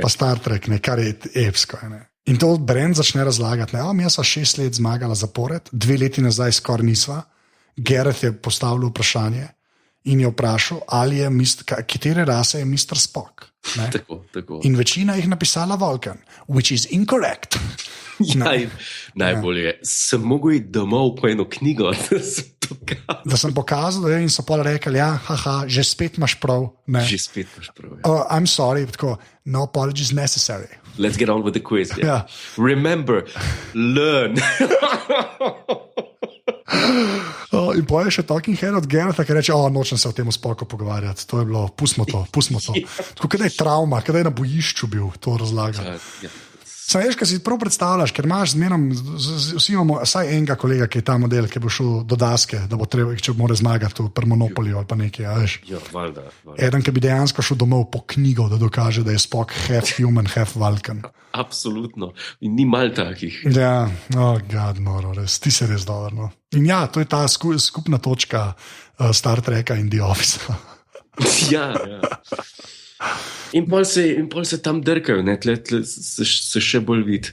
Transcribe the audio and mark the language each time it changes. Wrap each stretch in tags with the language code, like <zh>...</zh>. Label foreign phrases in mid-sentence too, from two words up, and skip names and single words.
<sl>Pa Star Trek, ne, kar je epsko. Ne. In to Brent začne razlagati. Mi smo 6 let zmagala zapored, 2 leti nazaj skoraj nisva. Garrett je postavil vprašanje in je vprašal, ali je katere rase je Mr. Spock. Tako. In večina jih napisala Vulcan,</sl> <en>which is incorrect.</en> <sl>Ja, najbolje je. Sem mogel iti domov po eno knjigo, da sem to kazal. Da sem pokazal, da je in so pa rekli, ja, haha, že spet imaš prav. Ne. Že spet imaš prav. Ja.</sl> <en>Oh, I'm sorry, tako, no apologies necessary. Let's get on with the quiz.</en> <sl>Ja.</sl> <en>Remember, learn.</en> <sl>In poje še Talking Head od Gerata, ki reče, nočem se o tem spoko pogovarjati. To je bilo, pustimo to. Tako, kada je travma, kada je na bojišču bil, to razlaga. Ja. Sam veš, kaj si prav predstavljaš, ker imaš zmerom, vsi imamo vsaj enega kolega, ki je ta model, ki bo šel do daske, da bo treba, če mora zmagati v Monopoliju ali pa nekaj, veš. Ja, valjda. Eden, ki bi dejansko šel domov po knjigo, da dokaže, da je Spock</sl> <en>half human, half Vulcan.</en> <sl>Absolutno. In ni mal takih. Ja, God, noro, res, ti si res dober, no. In ja, to je ta skupna točka Star Treka in The Office. Ja. In pol se tam drkajo, tle se še bolj vidi.</sl>